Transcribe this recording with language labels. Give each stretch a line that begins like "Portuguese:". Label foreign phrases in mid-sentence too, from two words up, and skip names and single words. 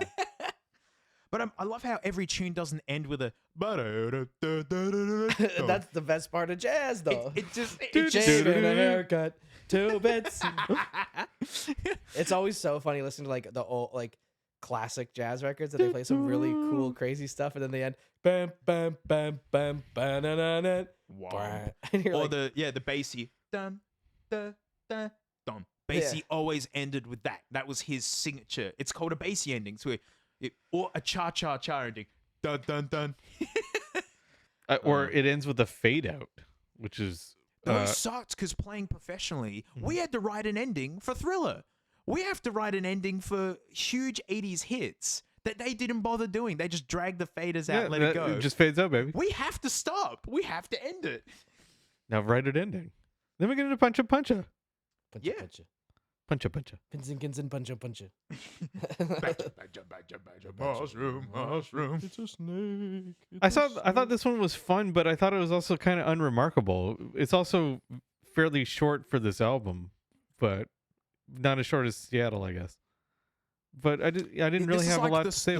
English: But I love how every tune doesn't end with a. That's the best part of jazz, though. It just. Shaving a haircut, 2 bits. It's always so funny listening to like the old like classic jazz records that they play some really cool, crazy stuff, and then they end bam, bam, bam, bam, bam, na, na, Wow. and you're Or like, the bassy dum da da dum. Bassy always ended with that. That was his signature. It's called a bassy ending. So or a cha cha cha ending. Dun dun dun. Or it ends with a fade out, which is Those sucked because playing professionally, we had to write an ending for Thriller. We have to write an ending for huge 80s hits that they didn't bother doing. They just dragged the faders out and let it go. It just fades out, baby. We have to stop. We have to end it. Now write it ending. Then we get into puncha. puncha, Yeah. puncha. Puncha. Pinsin, puncha. Mushroom. It's a snake. I thought this one was fun, but I thought it was also kind of unremarkable. It's also fairly short for this album, but not as short as Seattle, I guess. But I didn't really have a lot to say